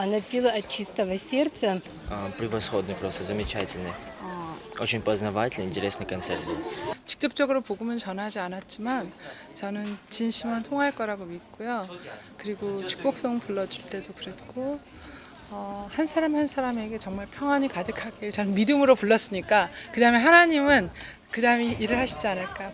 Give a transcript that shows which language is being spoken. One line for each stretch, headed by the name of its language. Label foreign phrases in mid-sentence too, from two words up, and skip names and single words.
Russian: Она пела от чистого сердца. Превосходный, просто замечательный. Очень познавательный, интересный концерт был.
Korean: 직접적으로 복음은 전하지 않았지만 저는 진심은 통할 거라고 믿고요. 그리고 축복송 불러줄 때도 그랬고 한 사람 한 사람에게 정말 평안이 가득하길 저는 믿음으로 불렀으니까 그 다음에 하나님은 그 다음에 일을 하시지 않을까.